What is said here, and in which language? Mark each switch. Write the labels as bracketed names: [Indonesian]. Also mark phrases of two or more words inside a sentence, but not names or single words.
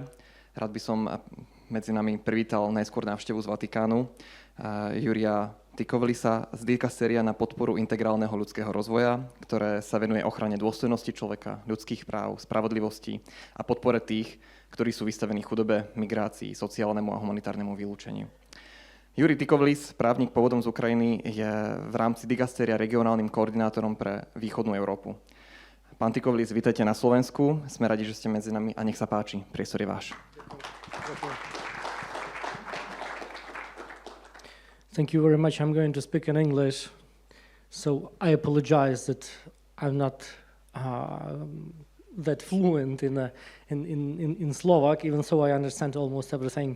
[Slovak] Rád by som medzi nami privítal najskôr návštevu z Vatikánu Jurija Tykhovlisa z Dikastéria na podporu integrálneho ľudského rozvoja, ktoré sa venuje ochrane dôstojnosti človeka, ľudských práv, spravodlivosti a podpore tých, ktorí sú vystavení chudobe, migrácii, sociálnemu a humanitárnemu vylúčeniu. Juriy Tykhovlis, právnik pôvodom z Ukrajiny, je v rámci Dikastéria regionálnym koordinátorom pre východnú Európu. Pán Tykhovlis, vítajte na Slovensku. Sme radi, že ste medzi nami a nech sa páči. Priestor je váš. [English] Thank you very much. I'm going to speak in English. So I apologize that I'm not that fluent in Slovak, even so I understand almost everything.